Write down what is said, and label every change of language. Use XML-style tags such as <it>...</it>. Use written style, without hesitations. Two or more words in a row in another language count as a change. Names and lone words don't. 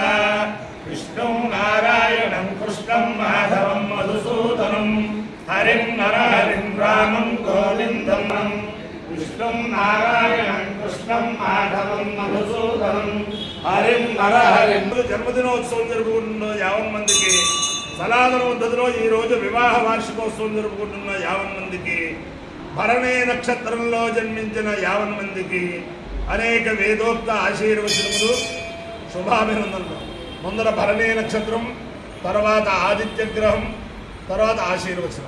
<sa>विष्णु नारायणं कृष्णं माधवं मधुसूदनं हरिं नरहरिं रामं गोविंदं विष्णु नारायणं कृष्णं माधवं मधुसूदनं हरिं नरहरिं</sa> <te>जन्मदिनोत्सవం జరుపుకుంటున్న 50 మందికి సనాతన పద్ధతిలో ఈ రోజు వివాహ వార్షికోత్సవం జరుపుకుంటున్న 50 మందికి భరణి నక్షత్రంలో జన్మించిన 50 మందికి అనేక వేదోక్త ఆశీర్వచనములు శుభాభినందనలు. ముందర భరణి నక్షత్రం, తర్వాత ఆదిత్య గ్రహం, తర్వాత ఆశీర్వచనం.</te>